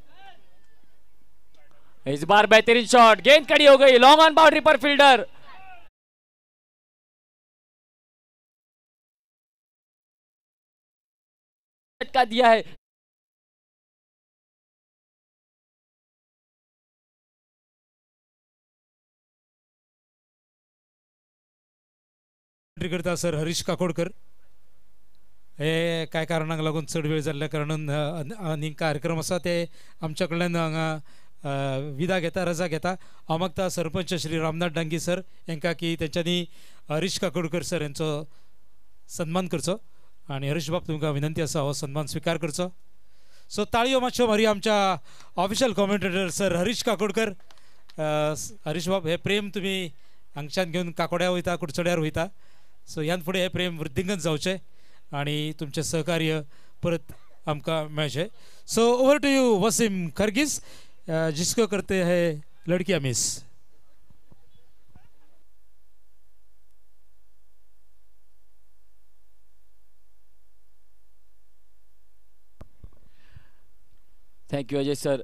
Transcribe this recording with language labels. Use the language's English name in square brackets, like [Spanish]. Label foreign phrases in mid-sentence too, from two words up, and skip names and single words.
[Hindi] इस बार बेहतरीन शॉट, गेंद खड़ी हो गई लॉन्ग ऑन बाउंड्री पर, फील्डर झटका दिया है। [Konkani] करता सर हरीश काकोडकर, हे काय कारणाक लागून चड वेळ जाल्ल्या कारणान आनीक कार्यक्रम आसा ते आमच्या कडल्यान हांगा विदा घेता, रजा घेता। हांव मागता सरपंच श्री रामनाथ डांगी सर हांकां की तेंच्यांनी हरीश काकोडकर सर हांचो सन्मान करचो, आनी हरीश बाब तुमकां विनंती आसा हो सन्मान स्वीकार करचो। सो ताळयो मातश्यो मारी आमच्या [English] official commentator [Konkani] सर हरीश काकोडकर। हरीश बाब, हे प्रेम तुमी हांगच्यान घेवन काकोड्या वयता, कुडचड्यार वयता, सो ह्यान फुडें हे प्रेम वृद्धींगत जावचें आनी तुमचें सहकार्य परत आमकां मेळचें। [English] so over to you [Hindi] वसीम खरगीज, जिसको करते हैं लड़कियां मिस। [English] thank you Ajay sir.